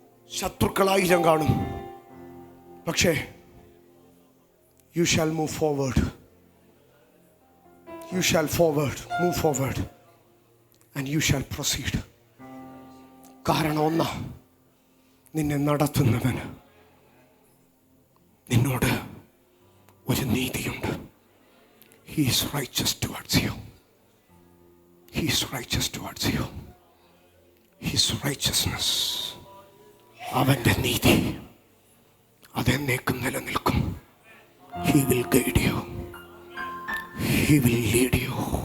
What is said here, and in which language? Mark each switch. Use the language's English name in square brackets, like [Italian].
[Malayalam] ശത്രുക്കൾ 1000 കാണും, പക്ഷേ [English] You shall move forward. you shall move forward and you shall proceed. [Malayalam] കാരണം ഒന്നാ, നിന്നെ നടത്തുന്നവന് നിന്നോട് ഒരു നീതിയുണ്ട്. [English] He is righteous towards you. He is righteous towards you. His righteousness, [Malayalam] അവൻ്റെ നീതി അതെന്നേക്കും നിലനിൽക്കും. [English] He will guide you. He will lead you.